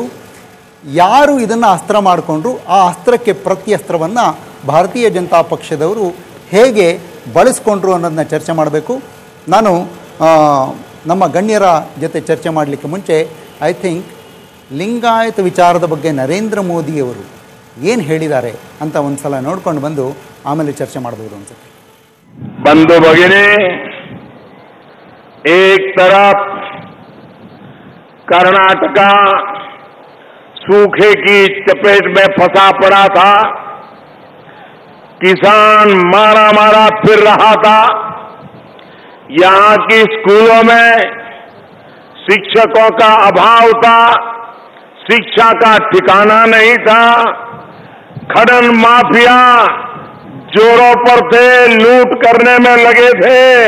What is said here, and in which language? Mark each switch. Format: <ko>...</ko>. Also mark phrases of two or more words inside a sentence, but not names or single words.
<kn>ಯಾರು ಇದನ್ನು ಅಸ್ತ್ರ ಮಾಡಿಕೊಂಡ್ರು, ಆ ಅಸ್ತ್ರಕ್ಕೆ ಪ್ರತ್ಯಸ್ತ್ರವನ್ನು ಭಾರತೀಯ ಜನತಾ ಪಕ್ಷದವರು ಹೇಗೆ ಬಳಸ್ಕೊಂಡ್ರು ಅನ್ನೋದನ್ನ ಚರ್ಚೆ ಮಾಡಬೇಕು. ನಾನು ನಮ್ಮ ಗಣ್ಯರ ಜೊತೆ ಚರ್ಚೆ ಮಾಡಲಿಕ್ಕೆ ಮುಂಚೆ</kn> <en>I think</en> <kn>ಲಿಂಗಾಯತ ವಿಚಾರದ ಬಗ್ಗೆ ನರೇಂದ್ರ ಮೋದಿಯವರು ಏನು ಹೇಳಿದ್ದಾರೆ ಅಂತ ಒಂದು ಸಲ ನೋಡ್ಕೊಂಡು ಬಂದು ಆಮೇಲೆ ಚರ್ಚೆ ಮಾಡಬಹುದು ಅನ್ಸುತ್ತೆ.</kn> <hi>बंधु भगिनी, एक तरफ कर्नाटका सूखे की चपेट में फंसा पड़ा था, किसान मारा फिर रहा था, यहां की स्कूलों में शिक्षकों का अभाव था, शिक्षा का ठिकाना नहीं था, खनन माफिया जोरों पर थे, लूट करने में लगे थे,</hi>